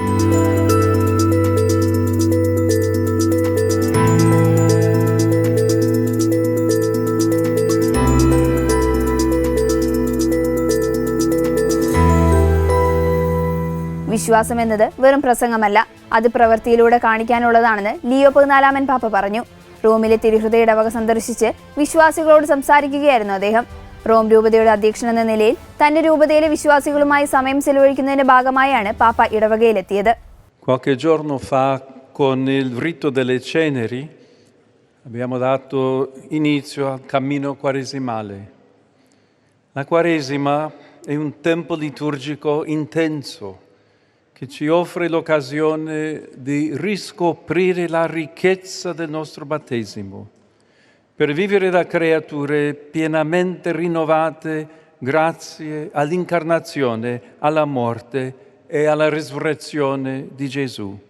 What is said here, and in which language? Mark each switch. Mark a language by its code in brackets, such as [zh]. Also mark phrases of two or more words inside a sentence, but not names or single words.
[ml] വിശ്വാസം എന്നത് വെറും പ്രസംഗമല്ല, അത് പ്രവൃത്തിയിലൂടെ കാണിക്കാനുള്ളതാണെന്ന് ലിയോ 14 പാപ്പ പറഞ്ഞു. റോമിലെ തിരുഹൃദയ ഇടവക സന്ദർശിച്ച് വിശ്വാസികളോട് സംസാരിക്കുകയായിരുന്നു അദ്ദേഹം. റോം രൂപതയുടെ അധ്യക്ഷൻ എന്ന നിലയിൽ തന്റെ രൂപതയിലെ വിശ്വാസികളുമായി സമയം ചെലവഴിക്കുന്നതിന്റെ ഭാഗമായാണ് പാപ്പ ഇടവകയിലെത്തിയത്. [it] Qualche giorno fa, con il rito delle ceneri, abbiamo dato inizio al cammino quaresimale. La Quaresima è un tempo liturgico intenso che ci offre l'occasione di riscoprire la ricchezza del nostro battesimo, per vivere da creature pienamente rinnovate grazie all'incarnazione, alla morte e alla risurrezione di Gesù.